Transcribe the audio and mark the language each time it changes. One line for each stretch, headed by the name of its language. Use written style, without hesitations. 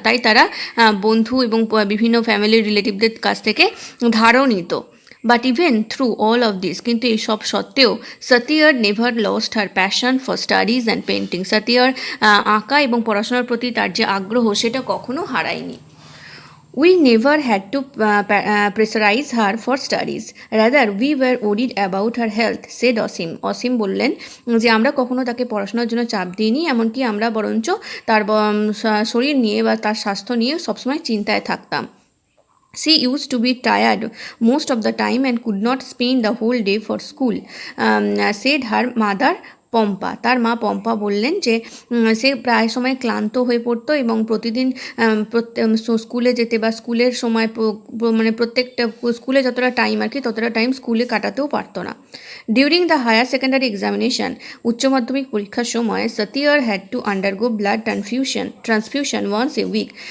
Bangla: তাই তারা বন্ধু এবং বিভিন্ন ফ্যামিলি রিলেটিভদের কাছ থেকে ধারও নিত।
English: but even through all of this,
Bangla: কিন্তু এই সব সত্ত্বেও
English: Satiyar never lost her passion for studies and painting.
Bangla: সতিয়ার আঁকা এবং পড়াশোনার প্রতি তার যে আগ্রহ সেটা কখনো হারায়নি।
English: We never had to pressurize her for studies. Rather, we were worried about her health, said Asim.
Bangla: অসীম বললেন যে আমরা কখনো তাকে পড়াশোনার জন্য চাপ দিইনি, এমনকি আমরা বরঞ্চ তার শরীর নিয়ে বা তার স্বাস্থ্য নিয়ে সবসময় চিন্তায় থাকতাম।
English: She used to be tired most of the time and could not spend the whole day for school, said her mother Pampa.
Bangla: তার মা পম্পা বললেন যে সে প্রায় সময় ক্লান্ত হয়ে পড়তো এবং প্রতিদিন স্কুলে যেতে বা স্কুলের সময় মানে প্রত্যেকটা স্কুলে যতটা টাইম আর কি ততটা টাইম স্কুলে কাটাতেও পারতো না।
English: during the higher secondary examination,
Bangla: উচ্চ মাধ্যমিক পরীক্ষার সময়
English: Satiyar had to undergo blood transfusion once a week.